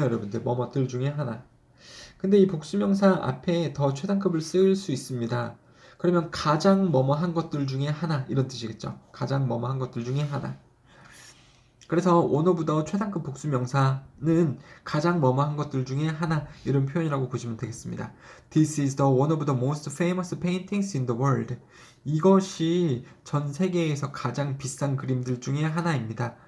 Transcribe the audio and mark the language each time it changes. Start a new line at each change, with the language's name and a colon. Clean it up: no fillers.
Korean: 여러분들 뭐뭐들 중에 하나. 근데 이 복수명사 앞에 더 최단급을 쓸 수 있습니다. 그러면 가장 뭐뭐 한 것들 중에 하나 이런 뜻이겠죠. 가장 뭐뭐 한 것들 중에 하나. 그래서 one of the 최단급 복수명사는 가장 뭐뭐 한 것들 중에 하나 이런 표현이라고 보시면 되겠습니다.
English: This is the one of the most famous paintings in the world.
Korean: 이것이 전 세계에서 가장 비싼 그림들 중에 하나입니다.